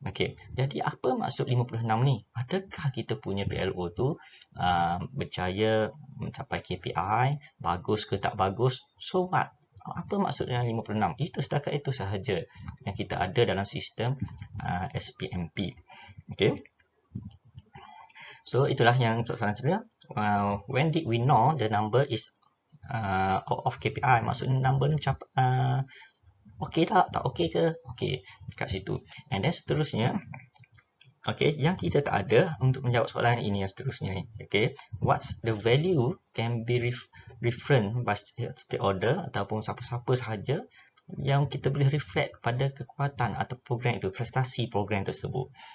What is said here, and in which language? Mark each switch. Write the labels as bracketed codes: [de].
[ms] Okey, jadi apa maksud 56 ni? Adakah kita punya PLO tu berjaya mencapai KPI, bagus ke tak bagus? [en] So what? [ms] Apa maksud dengan 56? Itu setakat itu sahaja yang kita ada dalam sistem SPMP. Okey. So itulah yang untuk soalan sebenarnya. [en] When did we know the number is out of KPI? [ms] Maksudnya number ni okey tak okey ke? Okey, kat situ. And then seterusnya, okey, yang kita tak ada untuk menjawab soalan ini yang seterusnya. Okey, [en] what's the value can be referred by stakeholder [ms] ataupun siapa-siapa sahaja yang kita boleh reflect pada kekuatan atau program itu, prestasi program tersebut.